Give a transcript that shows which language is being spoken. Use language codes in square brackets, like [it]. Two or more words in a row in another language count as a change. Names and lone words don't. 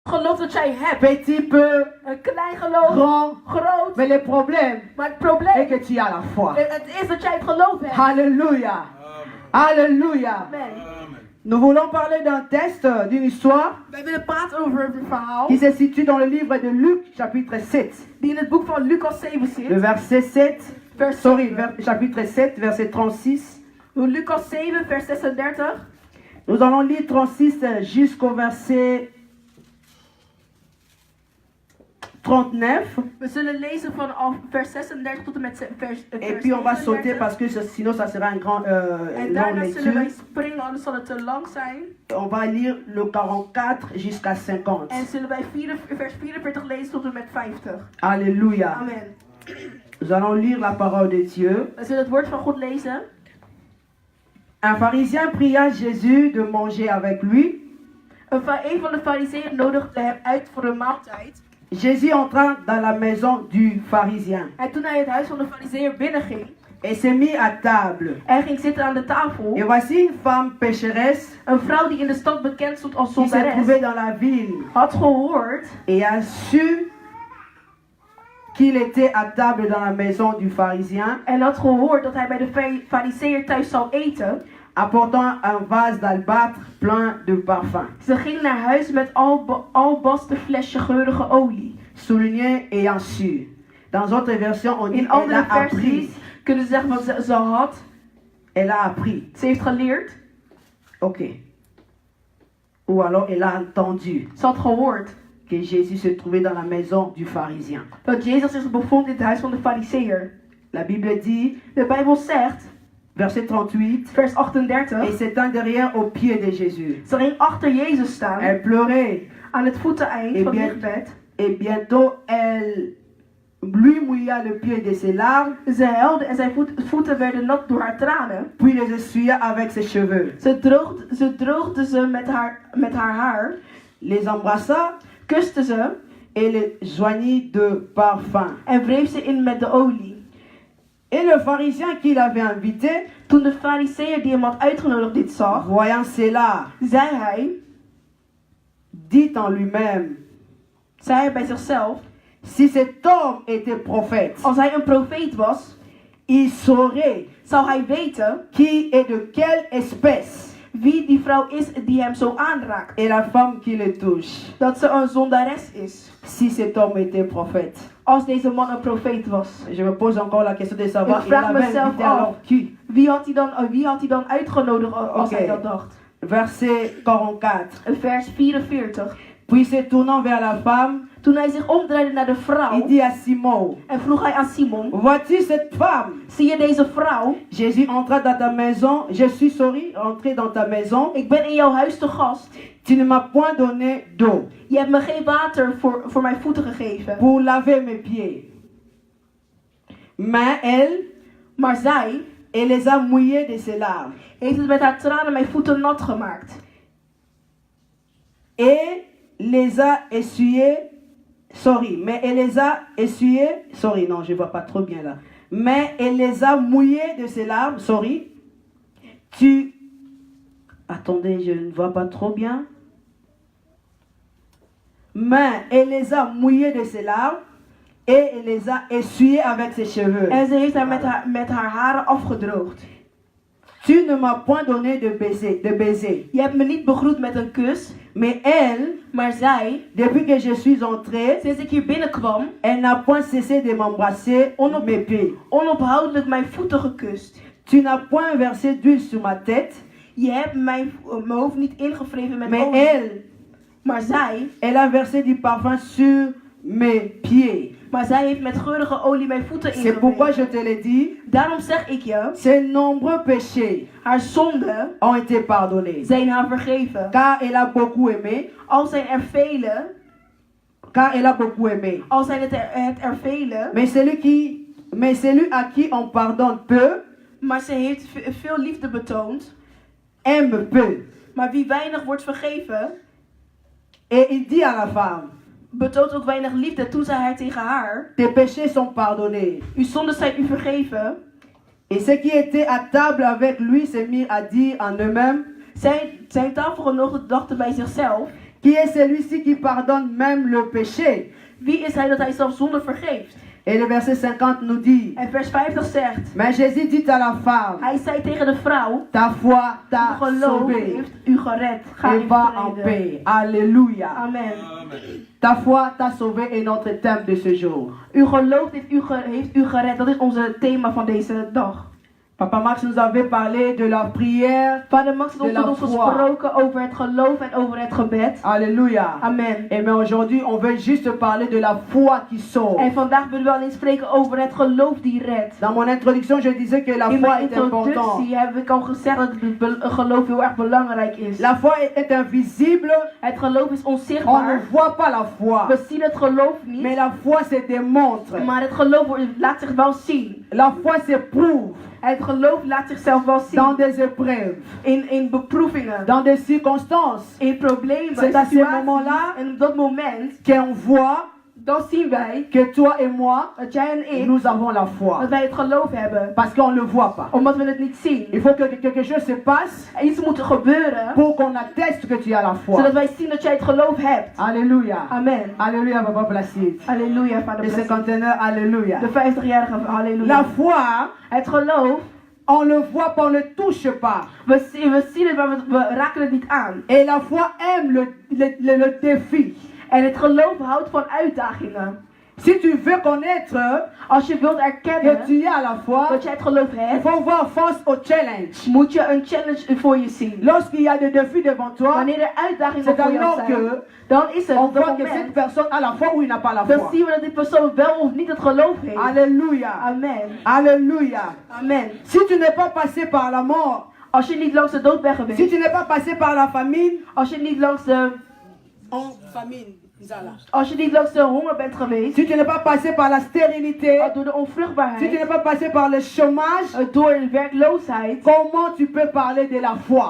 [nl] Geloof dat jij hebt. [fr] Petit peu, [nl] Een klein geloof. [fr] grand. [nl] Groot. [fr] Mais le problème [nl] Maar het [fr] est [nl] probleem. [fr] que tu as la foi. [nl] Het is dat jij het geloof hebt. [fr] Alléluia. Alléluia. Amen. Nous voulons parler d'un texte, d'une histoire [nl] Wij willen praten over een verhaal [fr] qui se situe dans le livre de Luc, chapitre 7. [nl] die in het boek van Lucas 7 [fr] Le [nl] zit. [fr] verset 7, [nl] Vers sorry, 7. [fr] chapitre 7, verset 36. [nl] Lucas 7, vers 36. [fr] Nous allons lire 36 jusqu'au verset 39. [nl] We zullen lezen vanaf vers 36 tot en met vers [fr] Et puis on va sauter [nl] 37. [fr] parce que sinon ça sera une grande [nl] En [fr] longue [nl] daarna zullen wij [fr] lecture. [nl] springen, anders zal het te lang zijn. [fr] On va lire le 44 jusqu'à 50. [nl] En zullen wij vers 44 lezen tot en met 50. [fr] Alléluia. Amen. Nous allons lire la parole de Dieu. [nl] We zullen het woord van God lezen. [fr] Un pharisien pria Jésus de manger avec lui. [nl] Een van de fariseeën nodigde hem uit voor een maaltijd. [fr] Jésus entra dans la maison du pharisien [nl] En toen hij het huis van de fariseeër binnenging, [fr] et s'est mis à table. [nl] hij ging zitten aan de tafel. [fr] Et voici une femme pécheresse [nl] Een vrouw die in de stad bekend stond als [fr] qui se trouvait [nl] zondares, [fr] dans la ville [nl] had gehoord [fr] et a su qu'il était à table dans la maison du pharisien, [nl] en had gehoord dat hij bij de fariseeër thuis zou eten. [fr] apportant un vase d'albâtre plein de parfum. [nl] Ze ging naar huis met albasten flesje geurige olie. [fr] Souligné ayant su. Dans d'autres versions, on dit [nl] In [fr] elle [nl] andere [fr] a appris. [nl] versies kunnen ze zeggen van ze had, [fr] Elle a appris. [nl] ze heeft geleerd, [fr] Ok. Ou alors elle a entendu [nl] ze had gehoord [fr] que Jésus se trouvait dans la maison du pharisien. [nl] dat Jezus zich bevond in het huis van de fariseeër. [fr] La Bible dit, [nl] De Bijbel zegt, [fr] verset 38, [nl] vers [fr] et [nl] 38, [fr] s'étend derrière aux pieds de Jésus. [nl] ze ging achter Jezus staan [fr] Elle pleurait [nl] aan het voeteneind [fr] Et [nl] van [fr] bien- [nl] het bed. [fr] et bientôt elle lui mouilla le pied de ses larmes, [nl] Ze huilde en zijn voeten werden nat door haar tranen. [fr] puis les essuya avec ses cheveux. [nl] Ze droogde ze met haar haar, [fr] Les embrassa [nl] kuste ze [fr] et les joignit de parfum. [nl] en wreef ze in met de olie. [fr] Et le pharisien qui l'avait invité, [nl] Toen de fariseeër die hem had uitgenodigd dit zag, [fr] voyant cela, [nl] zei hij [fr] dit en lui-même, [nl] bij zichzelf, [fr] si cet homme était prophète, [nl] als hij een profeet was, [fr] il saurait [nl] zou hij weten [fr] qui est de quelle espèce [nl] wie die vrouw is die hem zo aanraakt. [fr] est la femme qui le touche. [nl] Dat ze een zondares is. [fr] Si cet homme était prophète. [nl] Als deze man een profeet was. [fr] Je me pose encore la question de savoir, [nl] Ik [fr] il [nl] vraag [fr] avait [nl] mezelf [fr] invité [nl] af. [fr] alors qui? [nl] Wie had hij dan uitgenodigd als Oké. hij dat dacht? [fr] Verset 44. [nl] Vers 44. [fr] Puis se tournant vers la femme, [nl] Toen hij zich omdraaide naar de [fr] il [nl] vrouw [fr] dit à Simon, [nl] en vroeg hij aan Simon, [fr] vois-tu cette femme? [nl] zie je deze vrouw? [fr] Jésus entra dans ta maison, je suis entré dans ta maison, [nl] Ik ben in jouw huis te gast. [fr] tu ne m'as point donné d'eau [nl] Je hebt me geen water voor mijn voeten gegeven. [fr] pour laver mes pieds. Mais [nl] Maar zij [fr] elle les a mouillés de ses larmes. [nl] heeft het met haar tranen mijn voeten nat gemaakt. [fr] Et les a essuyés, mais elle les a essuyés, non, je vois pas trop bien là. Mais elle les a mouillés de ses larmes, attendez, je ne vois pas trop bien. Mais elle les a mouillés de ses larmes et elle les a essuyés avec ses cheveux. [nl] En ze heeft haar met haar haren afgedroogd. [fr] Tu ne m'as point donné de baiser. [nl] Je hebt me niet begroet met een kus. [fr] Mais elle, [nl] Maar zij, [fr] depuis que je suis entrée, [nl] sinds ik hier binnenkwam, [fr] elle n'a point cessé de m'embrasser mes pieds. [nl] onophoudelijk mijn voeten gekust. [fr] Tu n'as point versé d'huile sur ma tête, [nl] Je hebt mijn hoofd niet ingevreven met [fr] mais [nl] olie. Maar zij, [fr] elle a versé du parfum sur mes pieds. [nl] heeft met geurige olie mijn voeten [fr] C'est pourquoi [nl] ingevreven. [fr] je te l'ai dit, [nl] Daarom zeg ik je, [fr] ses nombreux péchés [nl] haar zonden [fr] ont été pardonnés. [nl] zijn haar vergeven. [fr] Car elle a beaucoup aimé, [nl] Al zijn er velen, al zijn het er velen, [fr] mais celui à qui on pardonne peu, [nl] maar ze heeft veel liefde betoond. [fr] aime peu. [nl] Maar wie weinig wordt vergeven, [fr] Et il dit à la femme, [nl] betoont ook weinig liefde. Toen zei hij tegen haar, [fr] tes péchés sont pardonnés. [nl] uw zonden zijn u vergeven. [fr] Et ceux qui étaient à table avec lui se mirent à dire en eux-mêmes, [nl] Zijn tafelgenoten dachten bij zichzelf, [fr] Qui est celui-ci qui pardonne même le péché? [nl] Wie is hij dat hij zelfs zonde vergeeft? [fr] Et le verset 50 nous dit, [nl] En vers 50 zegt, [fr] mais Jésus dit à la femme, [nl] hij zei tegen de vrouw, [fr] ta foi t'a [nl] uw geloof [fr] sauvé [nl] heeft u gered. Ga [fr] et [nl] in [fr] va en [nl] vrede. [fr] paix. Alléluia. Amen. Ta foi t'a sauvé est notre thème de ce jour. [nl] Uw geloof heeft u gered. Dat is onze thema van deze dag. [fr] Papa Max nous avait parlé de la prière. [nl] Vader Max heeft [fr] De la [nl] ons [fr] foi. [nl] gesproken over het geloof en over het gebed. [fr] Alléluia. Amen. Et bien aujourd'hui, on veut juste parler de la foi qui sauve. [nl] En vandaag willen we alleen spreken over het geloof die redt. [fr] Dans mon introduction, je disais que la [nl] In [fr] foi [nl] mijn [fr] est importante. [nl] introductie heb ik al gezegd dat het geloof heel erg belangrijk is. [fr] La foi est invisible. [nl] Het geloof is [fr] On ne [nl] onzichtbaar. [fr] voit pas la foi. [nl] We zien het geloof [fr] Mais [nl] niet. [fr] la foi se démontre. [nl] Maar het geloof laat zich wel zien. [fr] La foi s'éprouve [nl] Het geloof laat zichzelf wel [fr] dans [nl] zien. [fr] des épreuves, [nl] In beproevingen. [fr] dans des circonstances. [nl] In problemen. [fr] C'est à ce [nl] situaties. [fr] moment-là [nl] En op dat moment. [fr] qu'on voit [nl] Dan zien wij. [fr] que toi et moi, [nl] Dat jij en ik. [fr] nous avons la foi. [nl] Dat wij het geloof hebben. [fr] Parce qu'on ne le voit pas. [nl] Omdat we het niet zien. [fr] Il faut que quelque chose se passe [nl] En iets moet gebeuren. [fr] pour qu'on atteste que tu as la foi. [nl] Zodat wij zien dat jij het geloof hebt. [fr] Alléluia. Amen. Alléluia, Papa Placide. [nl] Halleluja, vader. [fr] Le [nl] Blessed. [fr] cinquantenaire, Alléluia. [nl] De 50-jarige, halleluja. [fr] La foi, [nl] Het geloof, [fr] on le voit, pas, on ne le touche pas. [nl] we zien het, maar we raken het niet aan. [fr] Et la foi aime le défi. [nl] En het geloof houdt van uitdagingen. [fr] Si tu veux connaître [nl] Als je wilt [fr] que [nl] erkennen [fr] tu as la foi, [nl] dat jij het geloof [fr] il [nl] hebt, [fr] faut voir face au challenge. [nl] moet je een challenge voor je zien. [fr] Lorsqu'il y a des défis devant toi, [nl] Wanneer er uitdagingen [fr] c'est [nl] voor jou [fr] alors [nl] zijn, [fr] que [nl] dan is het [fr] on [nl] op dat [fr] voit que cette [nl] moment, [fr] personne a la foi ou il n'a pas la [nl] dan [fr] foi. [nl] zien we dat die persoon wel of niet het geloof heeft. [fr] Alléluia. Amen. Alléluia. Amen. Si tu n'es pas passé par la mort, [nl] Als je niet langs de dood bent [fr] si [nl] geweest, [fr] tu n'es pas passé par la famine, [nl] als je niet langs de Als je niet langs de honger bent geweest, [fr] si tu n'es pas passé par la stérilité, [nl] door de [fr] si tu [nl] onvruchtbaarheid, [fr] n'es pas passé par le chômage, [nl] door de werkloosheid, [fr] comment tu peux parler de la foi?